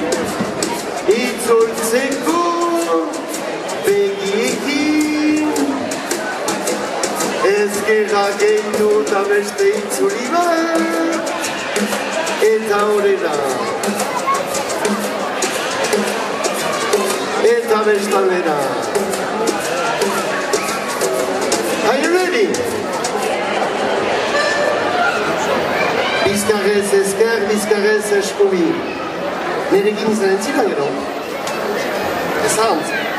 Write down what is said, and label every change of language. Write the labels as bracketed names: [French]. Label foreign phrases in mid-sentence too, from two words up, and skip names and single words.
[Basque] Itzultzeko begiekin. Ezkerra gehitu eta beste itzuli bat. Eta horrela. Eta bestaldera. [English] Are you ready? [Basque] Bizkarrez ezker, bizkarrez eskubi. Nerekin izan entzila gero? Ez ahantz.